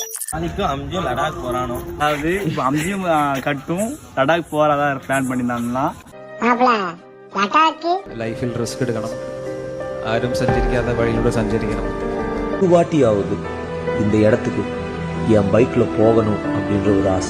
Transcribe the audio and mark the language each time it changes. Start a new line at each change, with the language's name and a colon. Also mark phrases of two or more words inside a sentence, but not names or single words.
Tamil: அதுக்கும் அம்ஜியும் லடாக் போறானோ. அதாவது இப்போ அம்ஜியும் கட்டும் லடாக் போறதா பிளான் பண்ணியிருந்தாங்கன்னா
Malayalam: ലൈഫിൽ റിസ്ക് എടുക്കണം, ആരും സഞ്ചരിക്കാത്ത വഴിയിലൂടെ സഞ്ചരിക്കണം.
Tamil: ஒரு வாட்டியாவது இந்த இடத்துக்கு என் பைக்ல போகணும் அப்படின்ற ஒரு ஆசை.